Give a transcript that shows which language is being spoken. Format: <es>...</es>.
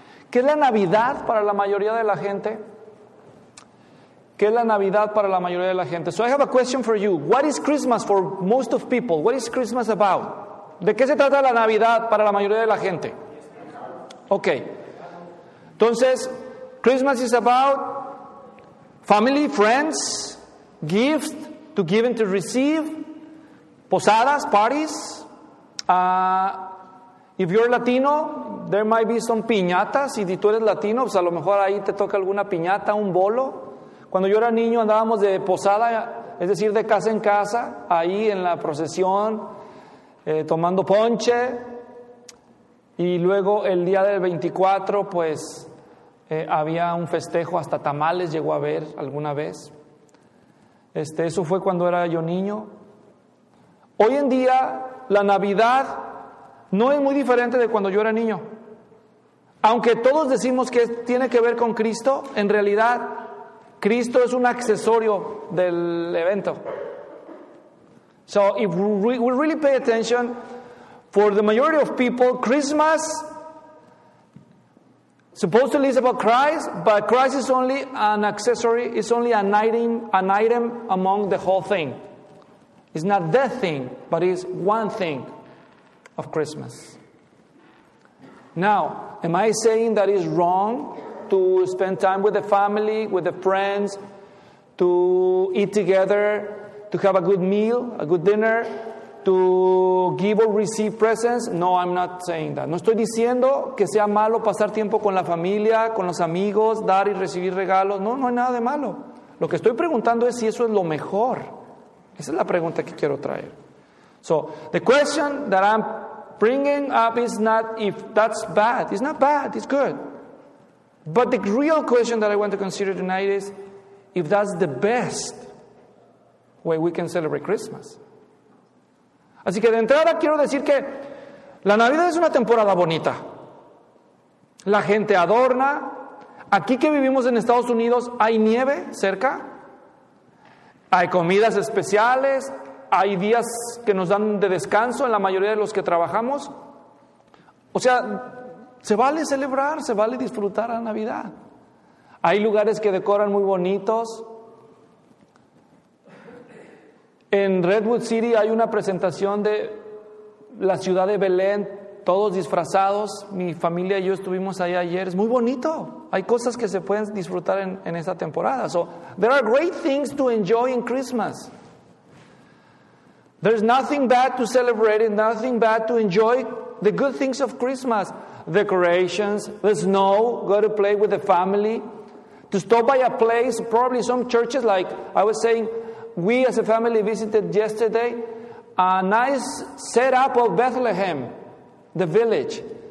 <es>¿Qué es la Navidad para la mayoría de la gente? ¿Qué es la Navidad para la mayoría de la gente?</es> <en>So I have a question for you. What is Christmas for most of people? What is Christmas about?</en> <es>¿De qué se trata la Navidad para la mayoría de la gente?</es> <en>Okay. Entonces, Christmas is about family, friends, gifts to give and to receive, posadas, parties. If you're Latino, there might be some piñatas.</en> <es>Si tú eres Latino, pues a lo mejor ahí te toca alguna piñata, un bolo. Cuando yo era niño andábamos de posada, es decir, de casa en casa, ahí en la procesión, tomando ponche. Y luego el día del 24, pues... había un festejo, hasta tamales llegó a ver alguna vez. Eso fue cuando era yo niño. Hoy en día, la Navidad no es muy diferente de cuando yo era niño. Aunque todos decimos que tiene que ver con Cristo, en realidad, Cristo es un accesorio del evento.</es> <en>So, if we really pay attention, for the majority of people, Christmas... supposedly it's about Christ, but Christ is only an accessory, it's only an item among the whole thing. It's not the thing, but it's one thing of Christmas. Now, am I saying that it's wrong to spend time with the family, with the friends, to eat together, to have a good meal, a good dinner, to give or receive presents? No, I'm not saying that.</en> <es>No estoy diciendo que sea malo pasar tiempo con la familia, con los amigos, dar y recibir regalos. No, no hay nada de malo. Lo que estoy preguntando es si eso es lo mejor. Esa es la pregunta que quiero traer.</es> <en>So, the question that I'm bringing up is not if that's bad. It's not bad, it's good. But the real question that I want to consider tonight is if that's the best way we can celebrate Christmas.</en> <es>Así que de entrada quiero decir que la Navidad es una temporada bonita. La gente adorna. Aquí que vivimos en Estados Unidos hay nieve cerca. Hay comidas especiales. Hay días que nos dan de descanso en la mayoría de los que trabajamos. O sea, se vale celebrar, se vale disfrutar la Navidad. Hay lugares que decoran muy bonitos. En Redwood City hay una presentación de la ciudad de Belén, todos disfrazados. Mi familia y yo estuvimos ahí ayer. Es muy bonito. Hay cosas que se pueden disfrutar en esta temporada.</es> <en>So, there are great things to enjoy in Christmas. There's nothing bad to celebrate and nothing bad to enjoy the good things of Christmas. Decorations, the snow, go to play with the family. To stop by a place, probably some churches, like I was saying, we as a family visited yesterday a nice setup of Bethlehem, the village.</en>